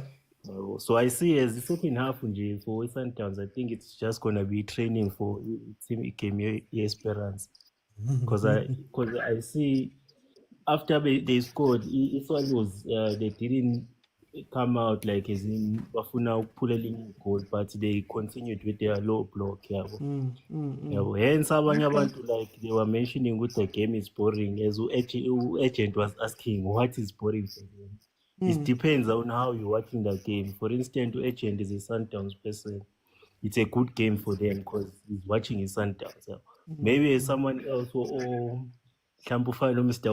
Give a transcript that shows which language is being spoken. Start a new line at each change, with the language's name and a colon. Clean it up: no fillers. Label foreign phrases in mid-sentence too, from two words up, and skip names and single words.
English: So I see as the second half for Sundowns, I think it's just gonna be training for Team Ikeme Esperance. Because I see after they scored, Swallows they didn't come out like as in
Zulu: bafuna ukuphulela
English: goal, but they continued with their low block. Hence
Zulu: abanye abantu
English: like they were mentioning with the game is boring, as agent was asking what is boring for them. It depends on how you're watching the game. For instance, agent is a Sundowns person. It's a good game for them because he's watching his Sundowns. Maybe someone else or Campofino, Mr.